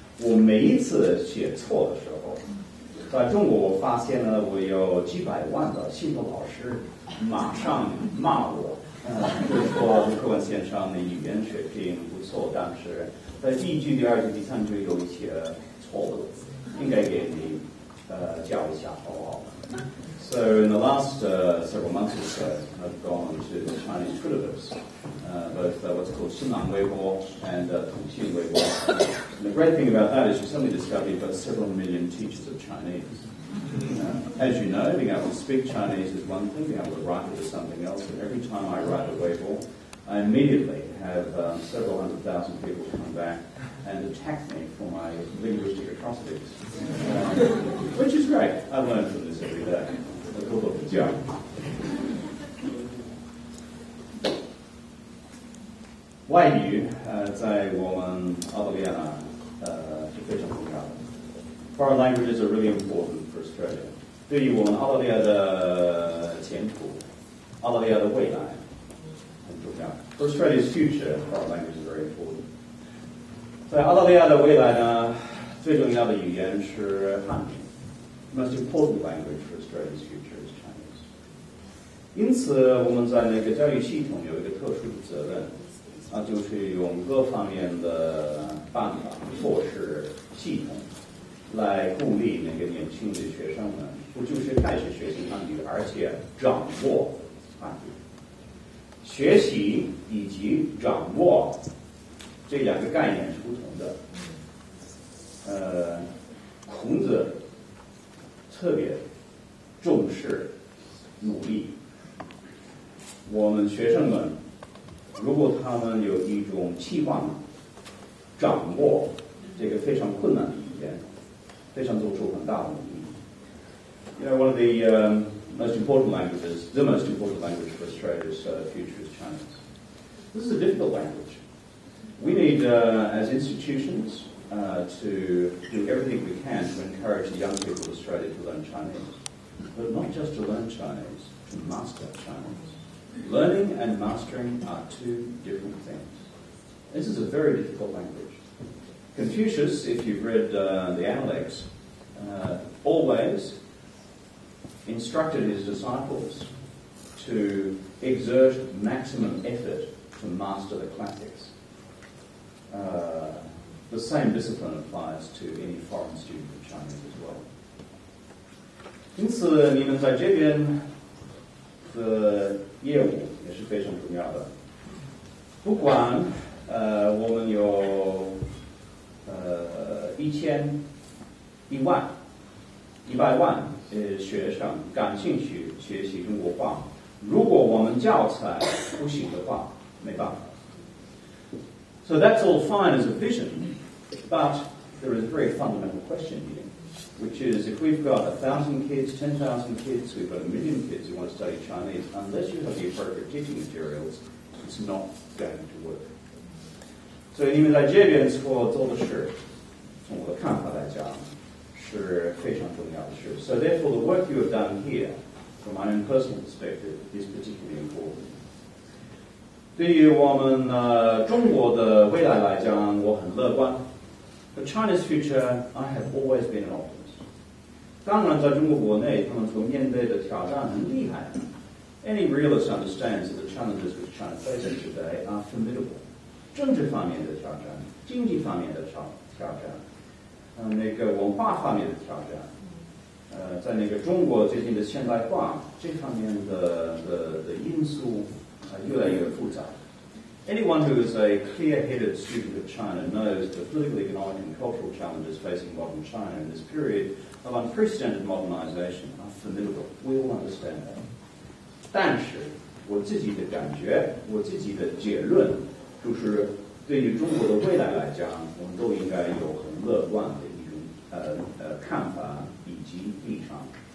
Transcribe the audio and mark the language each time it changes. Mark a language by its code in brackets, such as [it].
[zh] 我每一次写错的时候，在中国我发现呢，我有几百万的新的老师马上骂我。就是说吴克文先生的语言水平不错，但是在第一句、第二句、第三句有一些错误，应该给你教一下，好不好？ [en] So in the last several months or so, I've gone to the Chinese Twitterverse, both what's called Xinlang Weibo and Tongxin Weibo. And the great thing about that is you suddenly discover you've got several million teachers of Chinese. As you know, being able to speak Chinese is one thing, being able to write it is something else. And every time I write a Weibo, I immediately have several 100,000 people come back and attack me for my linguistic atrocities, which is great. I learn from this every day. [zh] 多多不讲。外语在我们澳大利亚是非常重要的。 [en] Foreign languages are really important for Australia. [zh] 对于我们澳大利亚的前途、澳大利亚的未来很重要。 [en] For Australia's future, foreign languages are very important. [zh] 在澳大利亚的未来呢，最重要的语言是汉语。 [en] The most important language for Australia's future is Chinese. [zh] 因此，我们在那个教育系统有一个特殊的责任，就是用各方面的办法、措施、系统来鼓励那个年轻的学生们，不就是开始学习汉语，而且掌握汉语。学习以及掌握这两个概念是不同的。孔子特别重视努力。我们学生们，如果他们有一种期望，掌握这个非常困难的语言，非常做出很大的努力。 [en] You know, one of the most important languages, the most important language for Australia's future is Chinese. This is a difficult language. We need, as institutions, to do everything we can to encourage the young people of Australia to learn Chinese. But not just to learn Chinese, to master Chinese. Learning and mastering are two different things. This is a very difficult language. Confucius, if you've read the Analects, always instructed his disciples to exert maximum effort to master the classics. The same discipline applies to any foreign student of Chinese as well. [zh] 因此，你们在这边的业务也是非常重要的。不管我们有1000、1万、100万学生感兴趣学习中国话，如果我们教材不行的话，没办法。 [en] So that's all fine as a vision, but there is a very fundamental question here. which is if we've got 1,000 kids, 10,000 kids, we've got 1 million kids who want to study Chinese, unless you have the appropriate teaching materials, it's not going to work. [zh] 所以你们在这边所做的事，从我的看法来讲，是非常重要的事。 [en] So therefore, the work you have done here, from my own personal perspective, is particularly important. [zh] 对于我们中国的未来来讲，我很乐观。 [en] For China's future, I have always been an optimist. [zh] 当然，在中国国内，他们所面对的挑战很厉害。 [en] Any realist understands that the challenges which China faces today are formidable. [zh] 政治方面的挑战，经济方面的挑战，那个文化方面的挑战，在那个中国最近的现代化这方面的因素越来越复杂。 [en] Anyone who is a clear-headed student of China knows the political, economic and cultural challenges facing modern China in this period of unprecedented modernization are formidable. We all understand that. [zh] 但是我自己的感觉，我自己的结论就是对于中国的未来来讲，我们都应该有很乐观的一种看法以及立场。